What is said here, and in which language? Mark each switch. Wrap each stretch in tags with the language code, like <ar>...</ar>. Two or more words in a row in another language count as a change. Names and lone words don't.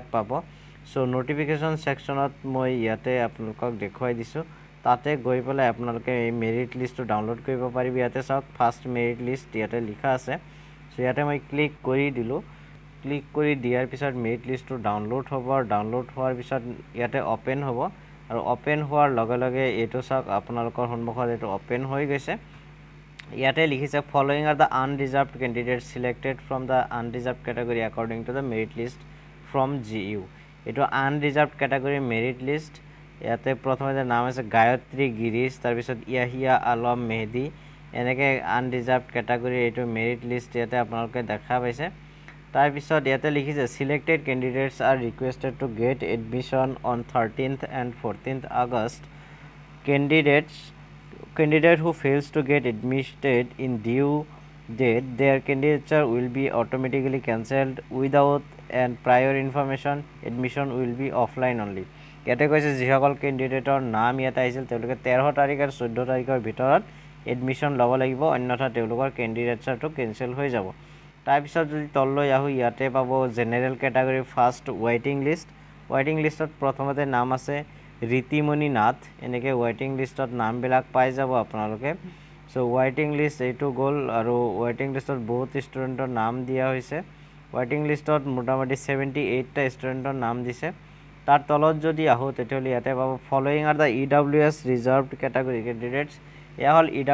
<as>পাব সো</as> <en>notification sectionত</en> <as>মই ইয়াতে আপোনালোকক দেখুৱাই দিছো তাতে গৈ পেলাই আপোনালোকে এই</as> <en>merit listটো</en> <as>ডাউনলোড কৰিব পাৰিব ইয়াতে চাওক</as> <en>first merit list</en> <as>ইয়াতে লিখা আছে সো ইয়াতে মই ক্লিক কৰি দিলো ক্লিক কৰি দিয়াৰ পিছত</as> <en>merit listটো</en> <as>ডাউনলোড হ'ব আৰু ডাউনলোড হোৱাৰ পিছত ইয়াতে ওপেন হ'ব আৰু ওপেন হোৱাৰ লগে লগে এটো চাওক আপোনালোকৰ সন্মুখত এটো ওপেন হৈ গৈছে ইয়াতে লিখিছে</as> <en>following are the unreserved candidates selected from the unreserved category according to the merit list from GU</en> <as>এটো</as> <en>unreserved category merit list</en> <as>ইয়াতে প্ৰথমতে নাম আছে গায়ত্ৰী গিৰীশ তাৰ পিছত ইয়াহিয়া আলম মেহদি এনেকে</as> <en>unreserved category</en> <as>এটো</as> <en>merit list</en> <as>ইয়াতে আপোনালোকে দেখা পাইছে তাৰ পিছত ইয়াতে লিখিছে</as> <en>selected candidates are requested to get admission on 13th and 14th August candidate who fails to get admitted in due date their candidature will be automatically cancelled without and prior information admission will be offline only</en> <as>ইয়াতে কৈছে যিসকল ক্যান্ডিডেটৰ নাম ইয়াতে আহিছিল তেওঁলোকে 13 তাৰিখ আৰু 14 তাৰিখৰ ভিতৰত এডমিশন ল'ব লাগিব অন্যথা তেওঁলোকৰ ক্যান্ডিডেটছটো কেনসেল হৈ যাব তাৰ পিছত যদি তললৈ আহো ইয়াতে পাব</as> <en>general category first waiting listত</en> <as>প্ৰথমতে নাম আছে ৰীতিমণি নাথ এনেকে</as> <en>waiting listত</en> <as>নাম বিলাক পাই যাব আপোনালোকে সো</as> <en>waiting list</en> <as>এইটো গল আৰু</as> <en>waiting listত</en> <as>বহুত ষ্টুডেন্টৰ নাম দিয়া হৈছে</as> <en>waiting listত</en> <as>মোটামুটি 78 টা ষ্টুডেন্টৰ নাম দিছে তাৰ তলত যদি আহো তেতিয়াহ'লে ইয়াতে পাব</as> <en>following are the EWS reserved category candidates</en> <as>এয়া হল</as>